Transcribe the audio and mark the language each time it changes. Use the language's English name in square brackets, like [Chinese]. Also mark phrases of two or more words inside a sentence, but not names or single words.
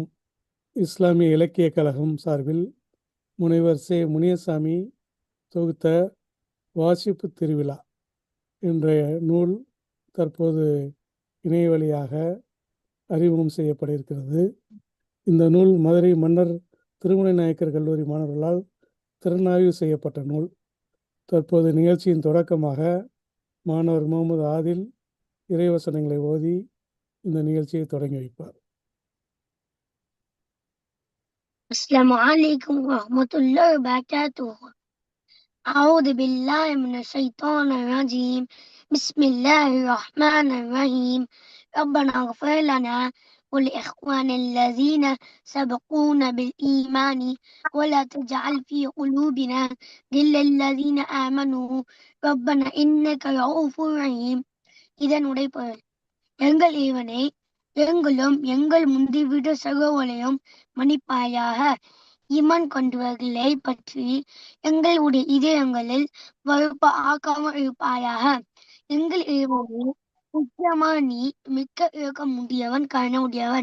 [Tamil] இஸ்லாமிய இலக்கிய கழகம் சார்பில் முனைவர் முனியசாமி தொகுத்த வாசிப்பு திருவிழா என்ற நூல் தற்போது இணைய வழியாக அறிமுகம் செய்யப்பட இருக்கிறது. இந்த நூல் மதுரை மன்னர் திருமலை நாயக்கர் கல்லூரி மாணவர்களால் திறனாய்வு செய்யப்பட்ட நூல். தற்போது நிகழ்ச்சியின் தொடக்கமாக மாணவர் முகமது ஆதில் இறைவசனங்களை ஓதி இந்த நிகழ்ச்சியை தொடங்கி வைப்பார். [Arabic] السلام عليكم ورحمة الله وبركاته. أعوذ بالله من الشيطان الرجيم. بسم الله الرحمن الرحيم. ربنا اغفر لنا ولإخوان الذين سبقونا بالإيمان ولا تجعل في قلوبنا غلا للذين آمنوا ربنا إنك رؤوف رحيم. [Tamil] இதன் உடைப்பொருள்: எங்கள் இறைவனே, எங்களும் எங்கள் முந்திவிட சகோதரையும் மன்னிப்பாயாக. ஈமான் கொண்டவர்களை பற்றி எங்களுடைய இதயங்களில் வறுப்பு ஆக்காமல் இருப்பாயாக. எங்கள் இறைவனே, முக்கியமாக நீ மிக்க இருக்க முடியவன், கருணையுடையவன்.